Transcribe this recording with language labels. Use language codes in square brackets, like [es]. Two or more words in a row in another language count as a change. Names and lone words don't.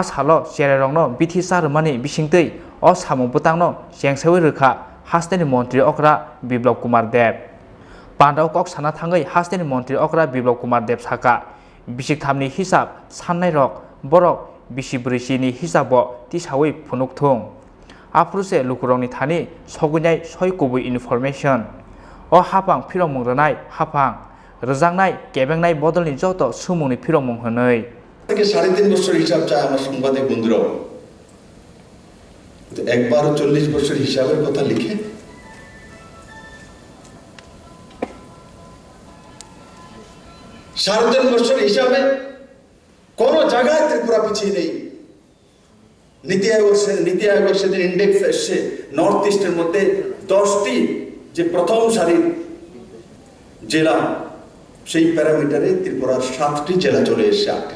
[trp] सालो चेरारंनो बिथि सारमानि बिसिंतै अ सामुं बुतांनो जेंसाय रोखा हास्तेनि मंत्री अकरा बिप्लब कुमार देव पान्दाव कक साना थांगै हास्तेनि मंत्री अकरा बिप्लब कुमार देव साका बिसिकथामनि हिसाब साननाय रक बरक बिसिब्रैचिनि हिसाबो तिसावै फुनुकथुं आफुरसे लुकुरंनि थानि सगैनाय सयकबि इनफरमेशन अ हापां फिरमुं रोनाय हापां रोजांनाय केबेंनाय बदलनि जत सुमुंनि फिरमुं होनै [bn] থেকে 3.5 বছর হিসাব চায় আমার সাংবাদিক বন্ধুরাও তো একবারও 40 বছর হিসাবের কথা লিখে সাড়ে 3 বছর হিসাবে কোন জায়গায় ত্রিপুরা পিছিয়ে নেই নীতি আয়োগের সেদিন ইন্ডেক্স এসছে নর্থ ইস্টের মধ্যে 10টি যে প্রথম সারির জেলা সেই প্যারামিটারে ত্রিপুরার 7টি জেলা চলে এসেছে